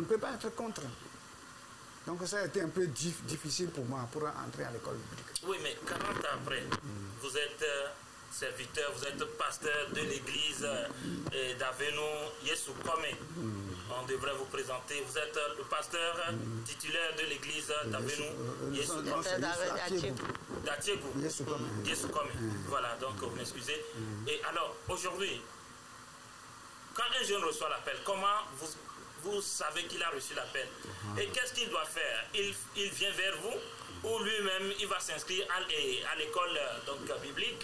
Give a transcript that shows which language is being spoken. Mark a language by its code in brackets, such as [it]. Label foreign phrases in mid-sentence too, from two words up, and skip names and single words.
[fr] Donc, je ne peux pas être contre. Donc ça a été un peu difficile pour moi pour entrer à l'école biblique. Oui, mais 40 ans après, vous êtes serviteur, vous êtes pasteur de l'église d'Aveno Yesu Kome. On devrait vous présenter. Vous êtes le pasteur titulaire de l'église d'Aveno Yesu Kome. D'Atiegou. Yesu Kome. Voilà, donc vous m'excusez. Et alors, aujourd'hui, quand un jeune reçoit l'appel, comment vous savez qu'il a reçu l'appel? Et qu'est-ce qu'il doit faire? Il vient vers vous ou lui-même il va s'inscrire à l'école biblique?